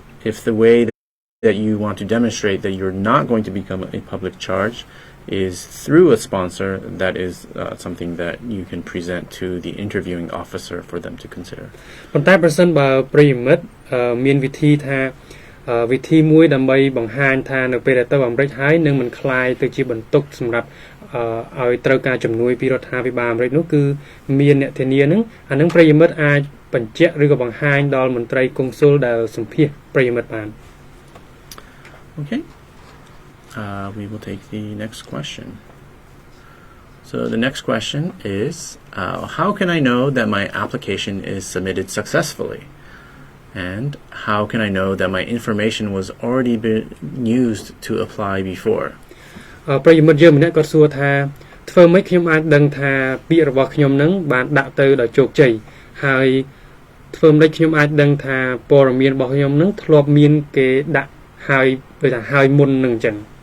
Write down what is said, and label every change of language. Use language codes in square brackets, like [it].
[en] if the way that you want to demonstrate that you're not going to become a public charge is through a sponsor, that is something that you can present to the interviewing officer for them to consider. [km] ប៉ុន្តែប្រសិនបើប្រិយមិត្តមានវិធីថាវិធីមួយដើម្បីបង្ហាញថានៅពេលដែលទៅអាមេរិកហើយនឹងមិនคลายទៅជាបន្ទុកសម្រាប់ឲ្យត្រូវការជំនួយពីរដ្ឋាភិបាលអាមេរិកនោះគឺមានអ្នកធានានឹងអានឹងប្រិយមិត្តអាចបញ្ជាក់ឬក៏បង្ហាញដល់មន្ត្រីកុងស៊ុលដែលសម្ភាសប្រិយមិត្តបាន [en] Okay. We will take the next question. So the next question is, how can I know that my application is submitted successfully? And how can I know that my information was already been used to apply before? [km] ប្រិយមិត្តយើងម្នាក់គាត់សួរថាធ្វើម៉េចខ្ញុំអាចដឹងថាពាក្យរបស់ខ្ញុំនឹងបានដាក់ទៅដោយជោគជ័យហើយធ្វើម៉េចខ្ញុំអាចដឹងថាព័ត៌មានរបស់ខ្ញុំនឹងធ្លាប់មានគេដាក់ហើយដូចថាហើយមុននឹងអញ្ចឹង